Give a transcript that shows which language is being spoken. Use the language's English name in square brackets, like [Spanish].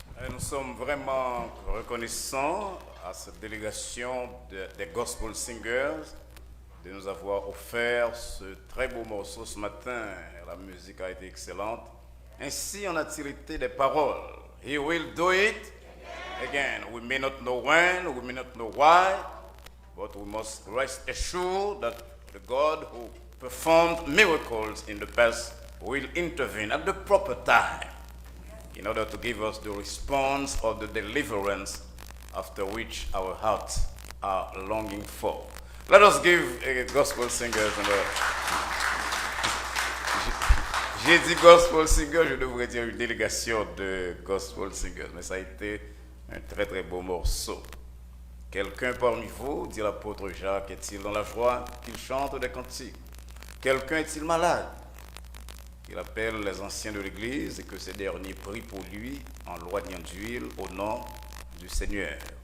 [French] nous sommes vraiment reconnaissants à cette délégation des Gospel Singers de nous avoir offert ce très beau morceau ce matin. La musique a été excellente. Ainsi en a tiré des paroles. [English] He will do it again. We may not know when, we may not know why, but we must rest assured that the God who performed miracles in the past will intervene at the proper time in order to give us the response of the deliverance after which our hearts are longing for. Let us give a gospel singers. [French] J'ai dit gospel singers, je devrais dire une délégation de gospel singers, mais ça a été un très très beau morceau. Quelqu'un parmi vous, dit l'apôtre Jacques, est-il dans la joie qu'il chante des cantiques? Quelqu'un est-il malade? Il appelle les anciens de l'Église et que ces derniers prient pour lui en loignant d'huile au nom du Seigneur.